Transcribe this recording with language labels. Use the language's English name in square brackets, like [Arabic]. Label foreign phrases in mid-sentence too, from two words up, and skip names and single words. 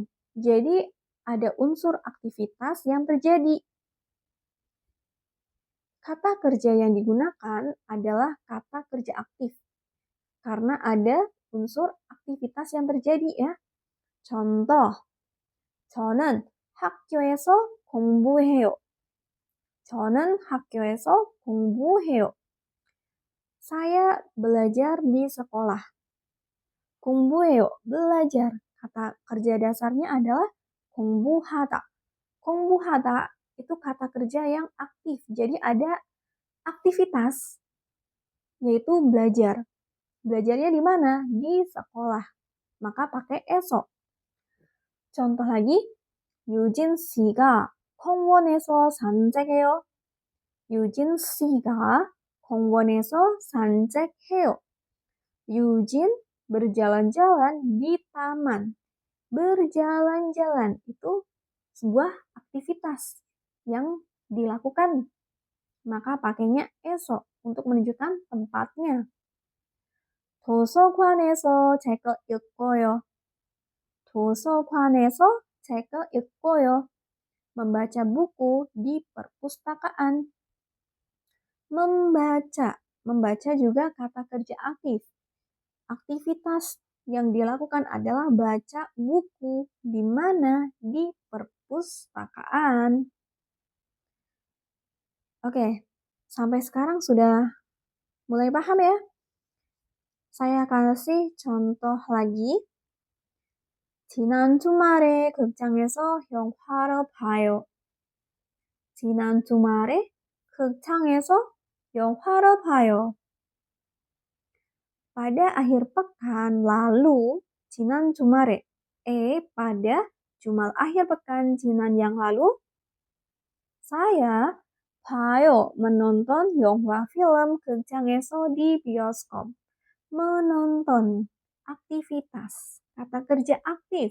[Indonesian] Jadi ada unsur aktivitas yang terjadi. Kata kerja yang digunakan adalah kata kerja aktif karena ada unsur aktivitas yang terjadi ya. Contoh, [Korean] 저는 학교에서 공부해요. 저는 학교에서 공부해요. [Indonesian] Saya belajar di sekolah. 공부해요, belajar. Kata kerja dasarnya adalah 공부하다. 공부하다 itu kata kerja yang aktif. Jadi ada aktivitas, yaitu belajar. Belajarnya di mana? Di sekolah. Maka pakai eso. Contoh lagi, [Korean] 유진 씨가 공원에서 산책해요. 유진 씨가 공원에서 산책해요. [Indonesian] Yujin berjalan-jalan di taman. Berjalan-jalan itu sebuah aktivitas yang dilakukan. Maka pakainya eso untuk menunjukkan tempatnya. [Korean] 도서관에서 책을 읽어요. 도서관에서 책을 읽어요. [Indonesian] Membaca buku di perpustakaan. Membaca. Membaca juga kata kerja aktif. Aktivitas yang dilakukan adalah baca buku. Di mana? Di perpustakaan. Oke, sampai sekarang sudah mulai paham ya? Saya kasih contoh lagi. [Korean] 지난 주말에 극장에서 영화를 봐요. 지난 주말에 극장에서 영화를 봐요. [Indonesian] Pada akhir pekan lalu, [Korean] 지난 주말에, [Indonesian] pada Jumat akhir pekan Jinan yang lalu, saya 봐요, menonton 영화 film 극장에서 di bioskop. Menonton, aktivitas, kata kerja aktif.